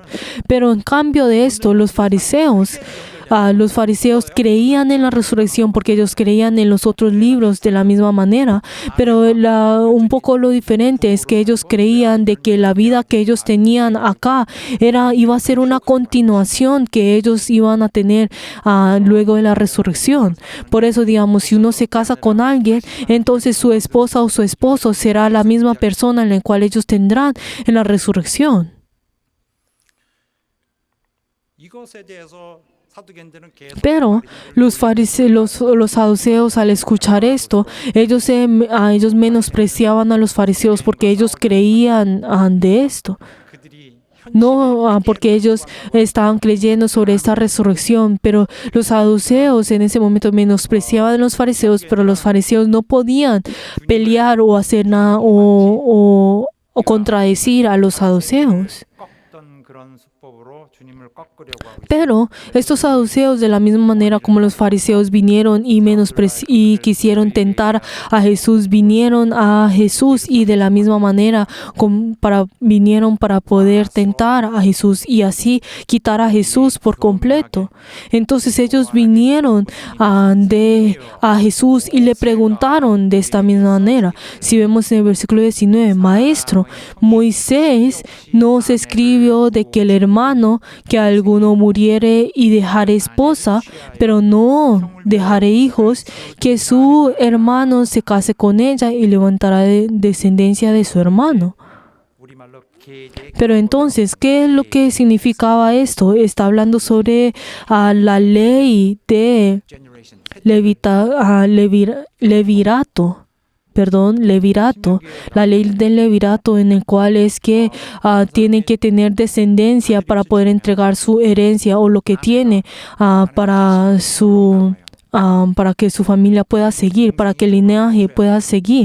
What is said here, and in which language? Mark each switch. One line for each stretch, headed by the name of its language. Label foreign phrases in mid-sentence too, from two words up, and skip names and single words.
Spanish: Pero en cambio de esto, los fariseos creían en la resurrección porque ellos creían en los otros libros de la misma manera, pero un poco lo diferente es que ellos creían de que la vida que ellos tenían acá iba a ser una continuación que ellos iban a tener luego de la resurrección. Por eso, digamos, si uno se casa con alguien, entonces su esposa o su esposo será la misma persona en la cual ellos tendrán en la resurrección.
Korean: 이것에 대해서 사두개인들은 계속
Spanish: Pero los saduceos, al escuchar esto, ellos menospreciaban a los fariseos porque ellos creían de esto.
Korean: 그들이
Spanish: No porque ellos estaban creyendo sobre esta resurrección, pero los saduceos en ese momento menospreciaban a los fariseos, pero los fariseos no podían pelear o hacer nada o contradecir a los saduceos.
Korean: 꺾던 그런 수법으로 주님을 꺾으려고 하고 있습니다.
Spanish: Pero estos saduceos, de la misma manera como los fariseos vinieron y quisieron tentar a Jesús, vinieron a Jesús y de la misma manera vinieron para poder tentar a Jesús y así quitar a Jesús por completo. Entonces ellos vinieron a Jesús y le preguntaron de esta misma manera. Si vemos en el versículo 19, Maestro, Moisés nos escribió de que el hermano que alguno muriere y dejare esposa, pero no dejare hijos, que su hermano se case con ella y levantará descendencia de su hermano.
Korean: 우리말로 계제
Spanish: Pero entonces, ¿qué es lo que significaba esto? Está hablando sobre la ley de generation Levirato, la ley del Levirato, en el cual es que tienen que tener descendencia para poder entregar su herencia o lo que tiene para que su familia pueda seguir, para que el linaje pueda seguir.